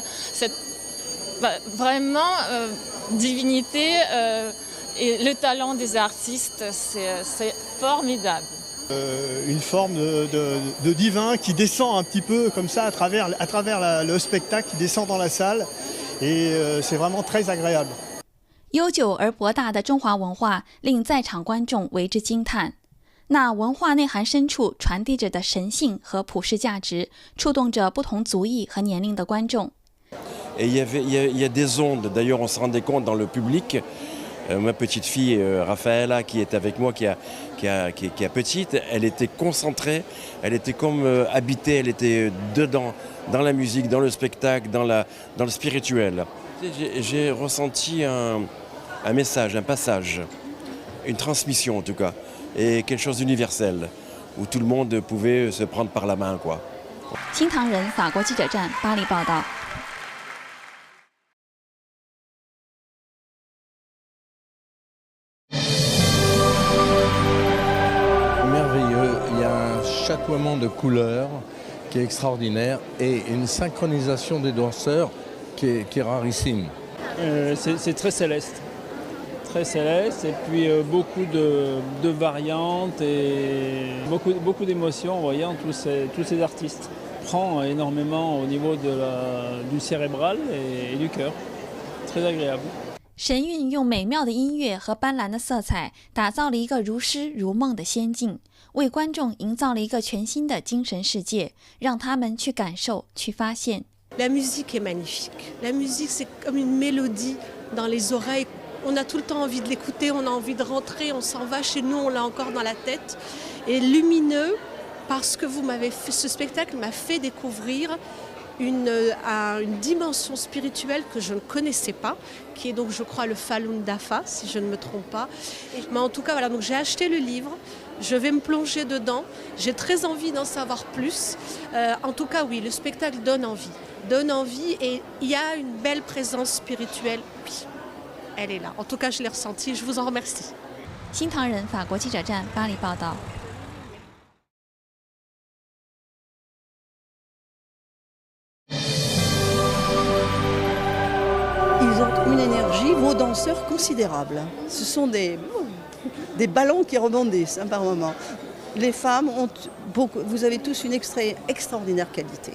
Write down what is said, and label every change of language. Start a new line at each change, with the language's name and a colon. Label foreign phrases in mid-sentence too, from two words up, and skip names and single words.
French: Cette vraiment divinité et le talent des artistes, c'est formidable. Une forme de divin qui descend un petit peu comme ça à travers le spectacle, qui descend dans la salle et c'est vraiment très agréable.
Chinese: 悠久而博大的中华文化令在场观众为之惊叹。那文化内涵深处传递着的神性和普世价值，触动着不同族裔和年龄的观众。
French: Et il y a des ondes, d'ailleurs on se rendait compte dans le public, ma petite fille Raphaëla qui est avec moi, qui est petite, elle était concentrée, elle était comme habitée, elle était dedans, dans la musique, dans le spectacle, dans le spirituel. J'ai ressenti un message, un passage, une transmission en tout cas, et quelque chose d'universel, où tout le monde pouvait se prendre par la main, quoi.
Chinese: 新唐人法国记者站巴黎报道。
French: Merveilleux, il y a un chatoiement de couleurs qui est extraordinaire et une synchronisation des danseurs qui est rarissime. C'est très céleste. Très céleste et puis beaucoup de variantes et beaucoup d'émotions en voyant tous ces artistes. Prend énormément au niveau du cérébral et du cœur. Très agréable.
Chinese: 神韵用美妙的音乐和斑斓的色彩，打造了一个如诗如梦的仙境，为观众营造了一个全新的精神世界，让他们去感受、去发现。
French: La musique est magnifique. La musique, c'est comme une mélodie dans les oreilles. On a tout le temps envie de l'écouter, on a envie de rentrer, on s'en va chez nous, on l'a encore dans la tête. Et lumineux, parce que ce spectacle m'a fait découvrir une dimension spirituelle que je ne connaissais pas, qui est donc, je crois, le Falun Dafa, si je ne me trompe pas. Mais en tout cas, voilà, donc j'ai acheté le livre. Je vais me plonger dedans. J'ai très envie d'en savoir plus. En tout cas, oui, le spectacle donne envie. Donne envie et il y a une belle présence spirituelle. Oui, elle est là. En tout cas, je l'ai ressentie. Je vous en remercie.
Chinese: 新唐人法国记者站巴黎报道。
French: Ils ont une énergie, vos danseurs, considérable. Ce sont des ballons qui rebondissent par moment. Les femmes ont beaucoup, vous avez tous une extraordinaire qualité.